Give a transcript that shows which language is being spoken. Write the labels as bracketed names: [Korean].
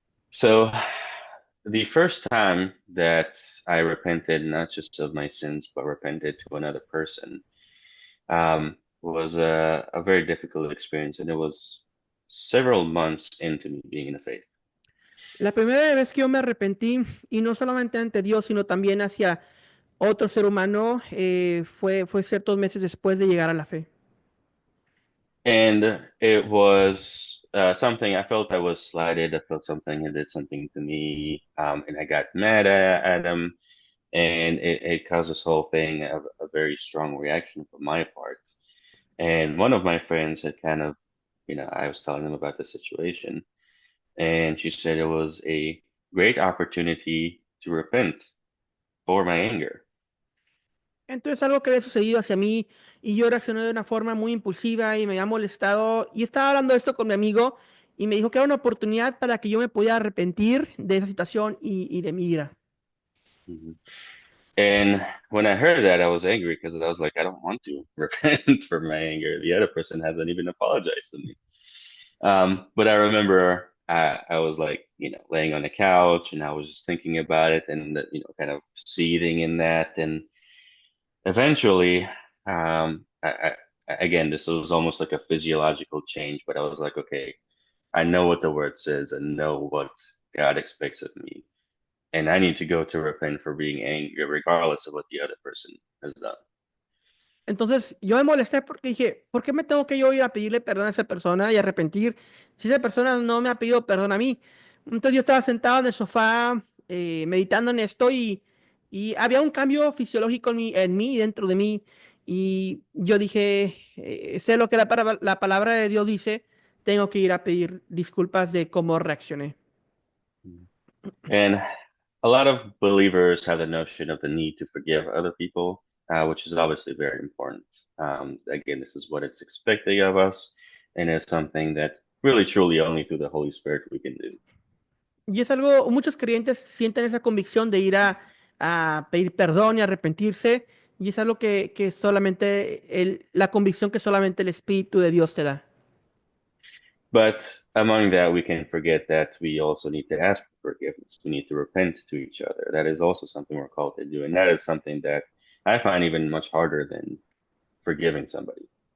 [English] So the first time that I repented, not just of my sins, but repented to another person, was a very difficult experience, and it was several months into me being in the faith. [Spanish] La primera vez que yo me arrepentí, y no solamente ante Dios, sino también hacia otro ser humano, fue ciertos meses después de llegar a la fe. [English] And it was something I felt I was slighted. I felt something had did something to me, and I got mad at him, and it caused this whole thing a very strong reaction from my part. And one of my friends had kind of, I was telling them about the situation, and she said it was a great opportunity to repent for my anger. [Spanish] Entonces algo que había sucedido hacia mí y yo reaccioné de una forma muy impulsiva y me había molestado y estaba hablando de esto con mi amigo y me dijo que era una oportunidad para que yo me pudiera arrepentir de esa situación y de mi ira. Mhm. [English] And when I heard that, I was angry because I was like, I don't want to repent for my anger. The other person hasn't even apologized to me. But I remember I was like, laying on the couch and I was just thinking about it and, kind of seething in that. And eventually, again, this was almost like a physiological change, but I was like, okay, I know what the word says and know what God expects of me. And I need to go to repent for being angry, regardless of what the other person has done. [Spanish] Entonces yo me molesté porque dije, ¿por qué me tengo que yo ir a pedirle perdón a esa persona y arrepentir si esa persona no me ha pedido perdón a mí? Entonces yo estaba sentado en el sofá meditando en esto y había un cambio fisiológico en mí, dentro de mí. Y yo dije, sé lo que la palabra de Dios dice, tengo que ir a pedir disculpas de cómo reaccioné. [English] And a lot of believers have the notion of the need to forgive other people, which is obviously very important. Again, this is what it's expecting of us, and it's something that really, truly, only through the Holy Spirit we can do. [Spanish] Y es algo, muchos creyentes sienten esa convicción de ir a a pedir perdón y arrepentirse. Y es algo que solamente la convicción que solamente el Espíritu de Dios te da. [English] But among that, we can forget that we also need to ask for forgiveness. We need to repent to each other. That is also something we're called to do. And that is something that I find even much harder than forgiving somebody.